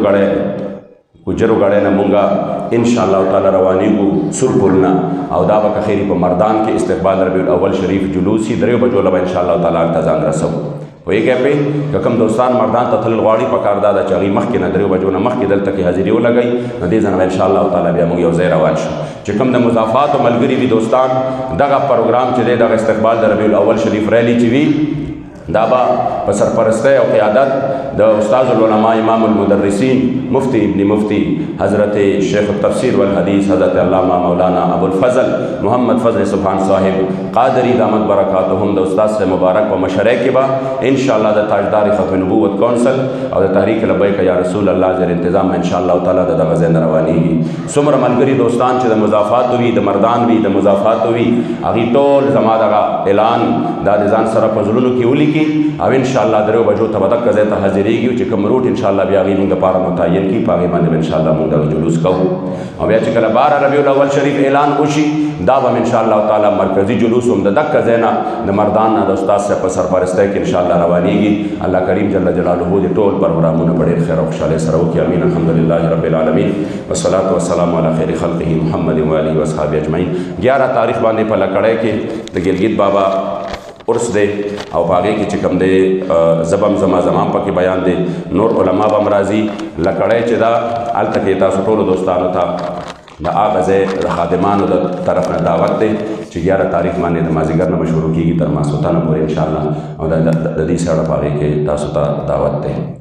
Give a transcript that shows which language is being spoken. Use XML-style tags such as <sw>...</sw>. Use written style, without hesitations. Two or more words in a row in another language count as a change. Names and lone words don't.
<ps>ګجرو غړی نه مونږه</ps> <ar>انشاءالله تعالی</ar> <ps>روانېږو سرپل نه او دا به خیری په مردان کې استقبال ربیع الاول شریف جلوسی 3 بجو له</ps> <ar>انشاءالله تعالی</ar> <ps>هلته ځان رسو پوهېږئ پې که کوم دوستان مردان ته تلل غواړي په کار دا ده چې هغوی مخکې نه 3 بجو نه مخکې دلته کې حاضري ولګوي نو دې ځای نه به</ps> <ar>انشاءالله تعالی</ar> <ps>بیا موږ یو ځای روان شو چې کوم د مضافاتو ملګري وي دوستان دغه پروګرام چې دی دغه استقبال د ربیع الاول شریف ریلی چې وي دا با په سرپرستی او قیادت د</ps> <ar>استاذ العلماء امام المدرسین</ar> <ps>مفتی ابن مفتی حضرت</ps> <ar>شیخ التفسیر والحدیث</ar> <ps>حضرت علامہ مولانا ابو الفضل محمد فضل سبحان صاحب قادری</ps> <ar>دامت برکاتهم</ar> <ps>د استاد سے مبارک په مشرۍ کې به انشاءالله د تاجدار ختم نبوت کونسل او د تحریک لبیک یا رسول الله</ps> <ur>زیر انتظام</ur> <ar>انشاءالله تعالی</ar> <ps>د دغه ځای نه روانېږي څومره ملګري دوستان چې د مضافات وي د مردان وي د مضافات وي هغوی ټول زما دغه اعلان دا د ځان سره په زړونو کې ولیکي کیږي او انشاءالله 3 بجو ته به دغه ځای ته حاضرېږي چې کوم روټ انشاءالله بیا هغې موږ دپاره متعین کړي په هغې باندې به انشاءالله موږ دغه جلوس کوو او بیا چې کله 12 ربیع الاول شریف اعلان وشي دا به</ps> <ar>انشاءالله تعالی</ar> <ps>مرکزي جلوس هم د دغه ځای نه د مردان نه د استاد صاحب په سرپرستۍ کې انشاءالله روانېږي. الله کریم</ps> <ar>جل جلاله</ar> <ps>دې ټول پروګرامونه په ډېر خیر او خوشحالۍ سره وکړي.</ps> <ar>امین. الحمدلله رب العالمین والصلاة والسلام علی خیر خلقه محمد و آله و اصحابه اجمعین.</ar> <ps>11 تاریخ باندې په لکړی کې د ګلګت بابا عرس دی او په هغې کې چې کوم دی زبم زما پکې بیان دی. نور علما به هم راځي. لکړی چې دا هلته کې تاسو ټولو دوستانو ته د هغه ځای د خادمانو د طرف نه دعوت دی چې 11 تاریخ باندې د مازدیګر نه به شروع کېږي تر ماسخوتنه پورې انشاءالله او د دې سره په هغې کې تاسو ته دعوت دی.</ps>